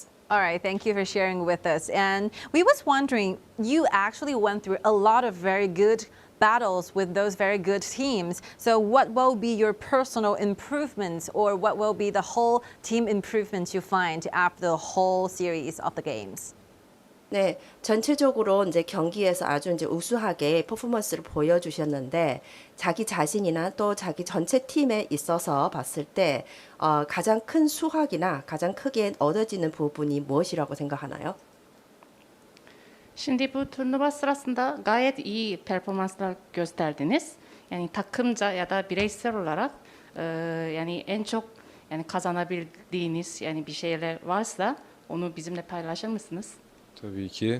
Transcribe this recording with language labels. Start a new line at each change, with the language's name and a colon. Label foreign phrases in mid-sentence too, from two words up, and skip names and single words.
English: All right, thank you for sharing with us. And we was wondering, you actually went through a lot of very good battles with those very good teams. So what will be your personal improvements, or what will be the whole team improvements you find after the whole series of the games?
Korean: 네, 전체적으로 이제 경기에서 아주 이제 우수하게 퍼포먼스를 보여주셨는데 자기 자신이나 또 자기 전체 팀에 있어서 봤을 때 가장 큰 수확이나 가장 크게 얻어지는 부분이 mu엇이라고 생각하나요?
Turkish: Şimdi bu turnuva sırasında gayet iyi performanslar gösterdiniz. Yani takımca ya da bireysel olarak yani en çok yani kazanabildiğiniz yani bir şeyler varsa onu bizimle paylaşır mısınız? Tabii ki.